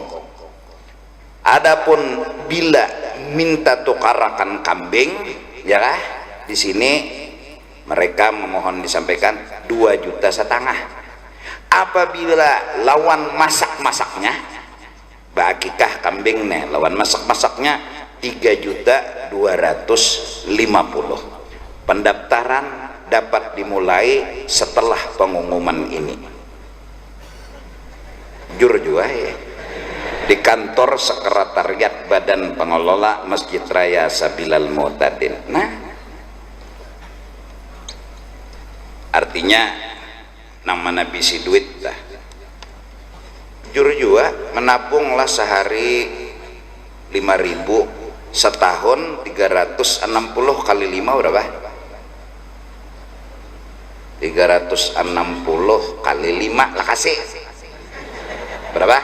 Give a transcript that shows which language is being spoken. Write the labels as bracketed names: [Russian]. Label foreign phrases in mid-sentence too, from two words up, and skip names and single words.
[Banjar] Adapun bila minta tukarakan kambing ya kah di sini mereka memohon disampaikan 2,5 juta. Apabila lawan masak-masaknya bakikah kambing nih lawan masak-masaknya 3.250.000. [Indonesian] Pendaftaran dapat dimulai setelah pengumuman ini. [Banjar] Jur juga ya di kantor sekretariat Badan Pengelola Masjid Raya Sabilal Mu'tadin. Nah, artinya nang mana bisi duit dah. Jur juga menabunglah sehari 5.000 setahun 360 kali 5 berapa? 360 kali 5 lah kasih berapa?